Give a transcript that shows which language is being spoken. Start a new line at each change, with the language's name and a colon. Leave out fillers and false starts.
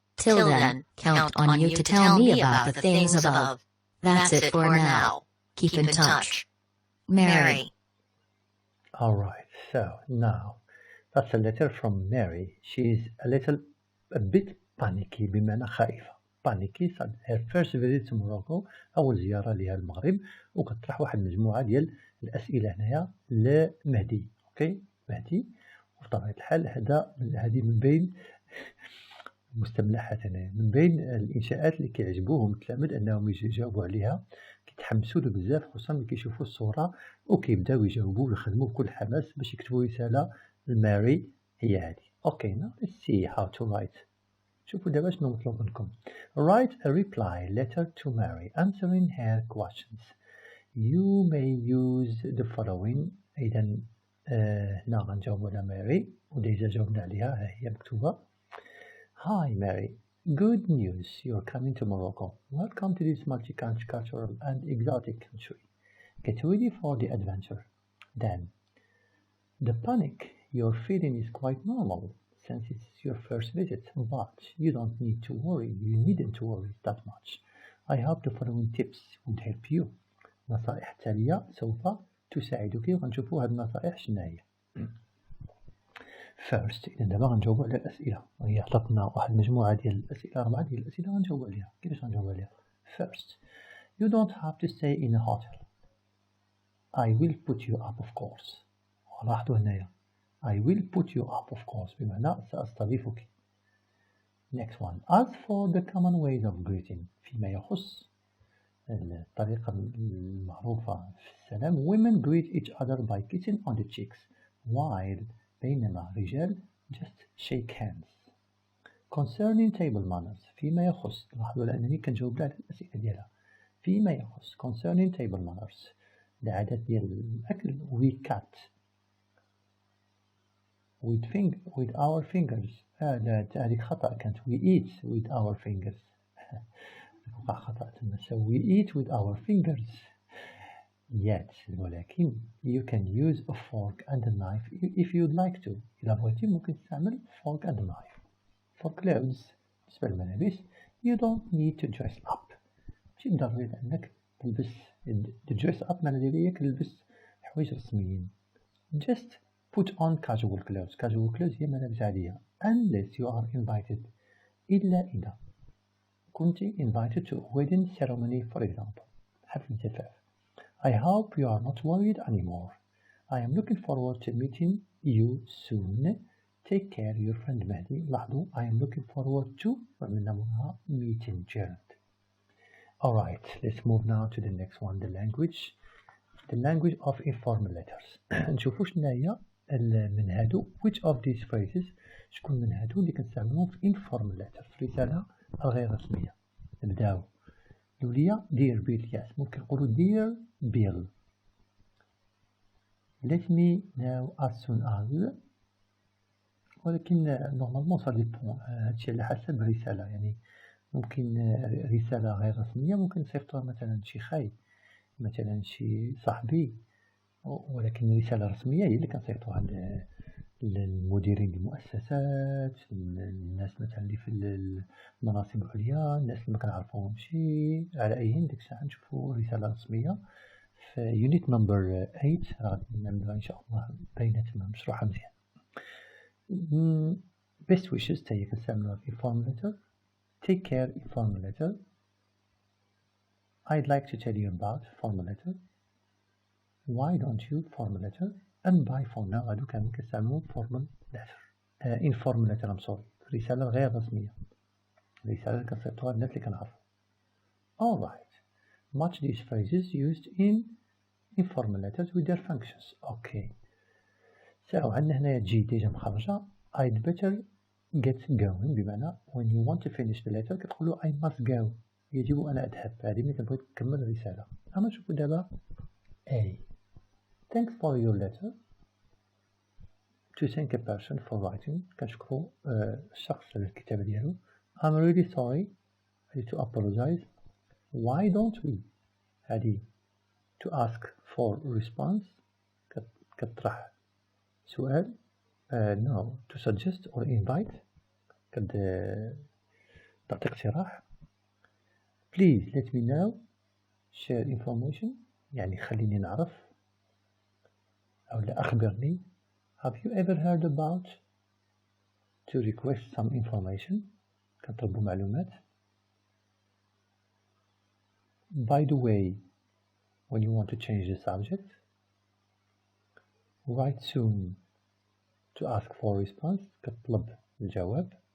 English: Till then, count on you to tell me about the things above. That's it for now. Keep in touch. Mary. Alright, so now that's a letter from Mary. She's a bit panicky
Arabic: بمعنى خائفة.
English: panicky her first visit to Morocco.
Arabic: أول زيارة لها المغرب، وكتطرح واحد المجموعة ديال الأسئلة هنايا لمهدي. أوكي مهدي، وبطبيعة الحال هذه من بين مستملحات هنايا، من بين الإنشاءات اللي كيعجبوهم التلاميذ أنهم يجاوبوا عليها، كيتحمسوا له بزاف خصوصا ملي كيشوفوا الصورة وكيبداو يجاوبوا ويخدموا بكل حماس باش يكتبوا رسالة لماري هي هذه. أوكي
English: now let's see how to write.
Arabic: شوفوا دابا شنو مطلوب منكم.
English: Write a reply letter to Mary answering her questions. You may use the following.
Arabic: إذا هنا غنجاوبوا على ماري وديجا جاوبنا عليها، ها هي مكتوبة.
English: Hi Mary, good news, you're coming to Morocco. Welcome to this multicultural and exotic country. Get ready for the adventure. Then, the panic you're feeling is quite normal since it's your first visit, but you don't need to worry. You needn't worry that much. I hope the following tips would help you.
Arabic: نصائح تالية سوف تساعدك، وغنشوفوا هاد النصائح شناهي. First، إذا دابا غنجاوبوا على الأسئلة، وهي عطاتنا واحد المجموعة ديال الأسئلة، 4 ديال الأسئلة غنجاوبوا عليها. كيفاش غنجاوبوا عليها؟
English: First، you don't have to stay in a hotel. I will put you up of course.
Arabic: لاحظوا هنايا
English: I will put you up of course
Arabic: بمعنى سأستضيفك.
English: Next one. As for the common ways of greeting،
Arabic: فيما يخص الطريقة المعروفة في السلام،
English: women greet each other by kissing on the cheeks, while
Arabic: بينما الرجال
English: just shake hands.
Arabic: Concerning table manners، فيما يخص، لاحظوا لأنني كنجاوب على الأسئلة ديالها. فيما يخص
English: concerning table manners،
Arabic: العادات ديال الأكل،
English: we cut with our fingers.
Arabic: هذيك خطأ كانت
English: we eat with our fingers.
Arabic: وقع خطأ تما.
English: So we eat with our fingers. Yet
Arabic: ولكن
English: you can use a fork and a knife if you'd like to.
Arabic: إذا بغيتي ممكن تستعمل
English: fork and a knife. For clothes،
Arabic: بالنسبة للملابس،
English: you don't need to dress up.
Arabic: ماشي ضروري أنك تلبس
English: dress up
Arabic: معنى ديالها هي كتلبس حوايج رسميين.
English: Just put on casual clothes. Casual clothes
Arabic: هي ملابس عادية.
English: Unless you are invited.
Arabic: إلا إذا كنت
English: invited to a wedding ceremony for example.
Arabic: حفل زفاف.
English: I hope you are not worried anymore. I am looking forward to meeting you soon. Take care, your friend Mehdi.
Arabic: لاحظوا
English: I am looking forward to
Arabic: وعملنا
English: meeting Gerald. Alright, let's move now to the next one, the language. The language of informal letters.
Arabic: نشوفوا شنو هي من هادو.
English: Which of these phrases
Arabic: شكون من هادو اللي كنستعملوهم في
English: informal letter
Arabic: في الرسالة الغير رسمية. نبداو الأولية
English: dear bill. yes
Arabic: ممكن نقولو
English: dear bill. let me now as soon as.
Arabic: ولكن
French: نورمالمون صار ديبون
Arabic: هادشي على حسب الرسالة. يعني ممكن رسالة غير رسمية ممكن نصيفطوها مثلا شي خاي مثلا شي صاحبي، ولكن رسالة رسمية هي اللي كنصيفطوها للمديرين المؤسسات، الناس مثلا اللي في المناصب العليا، الناس اللي ما كنعرفوهمشي. على أي ديك الساعة نشوفو رسالة رسمية. في يونيت نمبر 8 غادي نعملوها إن شاء الله بيناتنا مشروحة مزيان.
English: best wishes
Arabic: تا هي كنستعملوها في
English: informal letter. take care informal letter. I'd like to tell you about formal letter. why don't you formal letter. and bye for now.
Arabic: هادو كانوا كنستعملو
English: formal letter. informal letter I'm sorry.
Arabic: رسالة غير رسمية، رسالة كنصيفطوها للناس اللي كنعرفو.
English: alright. match these phrases used in informal letters with their functions. okay.
Arabic: so عندنا هنايا تجي ديجا مخرجة.
English: I'd better get going
Arabic: بمعنى
English: when you want to finish the letter
Arabic: كتقولو
English: I must go.
Arabic: يجب أن أذهب. هذه ملي كنبغي نكمل الرسالة. أما نشوفو دابا
English: A. thanks for your letter. to thank a person for writing.
Arabic: كنشكرو الشخص على الكتابة ديالو.
English: I'm really sorry. to apologize. why don't we.
Arabic: هذه
English: to ask for response
Arabic: كتطرح سؤال.
English: no to suggest or invite
Arabic: تعطي اقتراح.
English: please let me know. share information
Arabic: يعني خليني نعرف أو لا أخبرني.
English: have you ever heard about. to request some information
Arabic: كنطلبوا معلومات.
English: by the way when you want to change the subject. write soon to ask for response
Arabic: كتطلب الجواب.